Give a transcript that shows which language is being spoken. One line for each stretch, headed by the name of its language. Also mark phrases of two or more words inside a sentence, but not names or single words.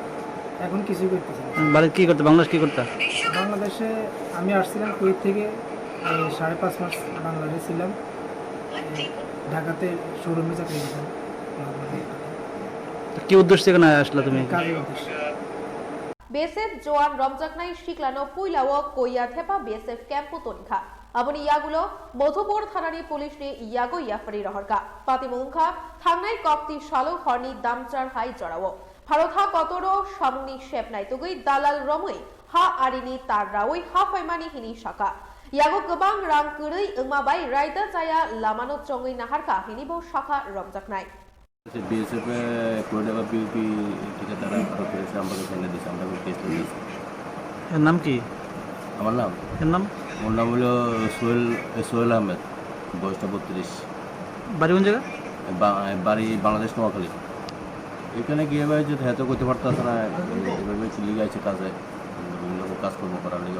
Bangla: এখন কিছুই করতেছি না বাড়ি কি করতে বাংলাদেশ কি করতে বাংলাদেশে আমি আসছিলাম কুয়েত থেকে 5.5 মাস বাংলাদেশে ছিলাম ঢাকাতে শোরুমে চাকরি করতাম কি উদ্দেশ্য থেকে না আসলা তুমি কাজের উদ্দেশ্যে
Kok Borok: BSF Joan Romjaknai Siklano Puilawo Koya Thepa BSF Campo Tonikha Aboni Yagulo Modhupur Thanani Police ni Yago Yafari Rohorka Patimungkha Thangnai Kopti Shalo Horni Damchar Hai Jorawo Bharotha Kotoro Samungni Shep Naitugui Dalal Romui Ha Arini Tar Rawui Ha Faimani Hini Shaka Yago Gobang Rang Kurui Ingmabai Raida Jaya Lamano Chongui Naharka Hinibo Shaka Romjaknai
Bangla: BSF কোডাবা বিউটি ঠিকাদার করেছে আমাকে ফেলে দিয়েছে আমরা কেস দিয়েছি এর নাম কি আমার নাম ওর নাম হলো সোহেল আহমেদ বয়সটা 32 বাড়ি কোন জায়গা বাড়ি বাংলাদেশ নোয়াখালী এখানে গিয়ে ভাই যে হেতো করতে পারতাছ না এভাবে চলে গেছে কাজে বিভিন্ন কাজকর্ম করার লেগে